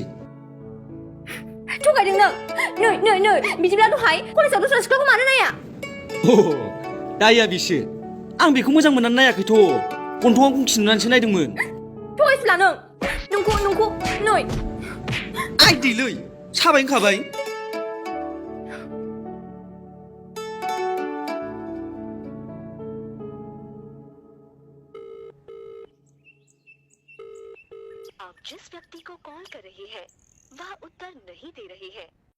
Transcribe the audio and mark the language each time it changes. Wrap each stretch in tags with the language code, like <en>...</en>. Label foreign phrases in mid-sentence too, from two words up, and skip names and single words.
<brx>थगायदों नों नै बिदिब्ला दहाय कलेजाव दस्रा सिख्लाखौ मानो नाया दाया बिसो आं बेखौ मोजां मोननानै नायाखैथ' गन्थङाव गंखि नुनानैसो नायदोंमोन थगायसुला नोंखौ नै आइ दैलै साबाय होनखाबाय</brx> <hi>आप जिस व्यक्ति को कॉल कर रही है वह उत्तर नहीं दे रही है</hi>